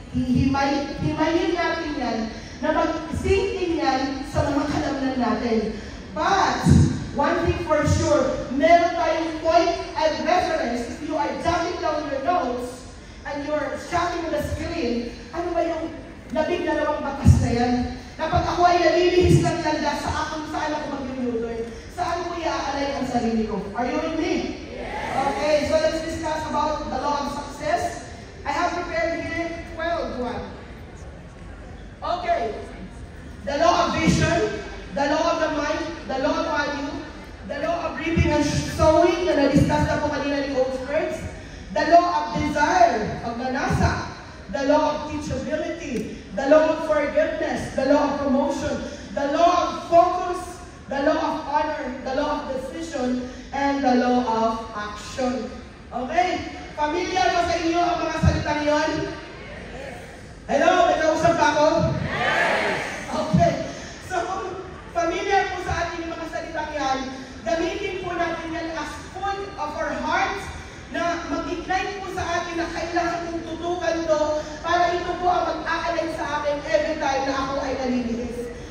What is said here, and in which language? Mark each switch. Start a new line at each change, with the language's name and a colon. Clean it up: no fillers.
Filipino: Himayin natin yan, na mag-sink in yan sa mga kalamnan natin.
English: But, one thing for sure,
Filipino: meron tayong
English: point and reference. If you are jotting down your notes, and you're shouting on the screen,
Filipino: ano ba yung 12 batas na yan? Kapag ako ay nalilihis ng landa sa akong saan ako mag-u-turn, saan ko i-aalay ang sarili ko?
English: Are you with me? Yes. Okay, so let's discuss about the law of success. I have prepared here 12 one. Okay. The law of vision, the law of the mind, the law of value, the law of reaping and sowing
Filipino: na na-discuss na po kanina ni Coach Kurtz,
English: the law of desire, of Manasa, the law of teachability, the law of forgiveness, the law of promotion, the law of focus, the law of honor, the law of decision, and the law of action. Okay?
Filipino: Familiar ba sa inyo ang mga salitang yon? Hello? May kausap ba ako? Yes! Okay. So, familiar po sa atin yung mga salitang yan, gamitin po natin yan
English: as food of our hearts
Filipino: na mag-ignite po sa atin na kailangan kong tutukan to para ito po ang mag-aalay sa akin every time na ako ay nalilinis.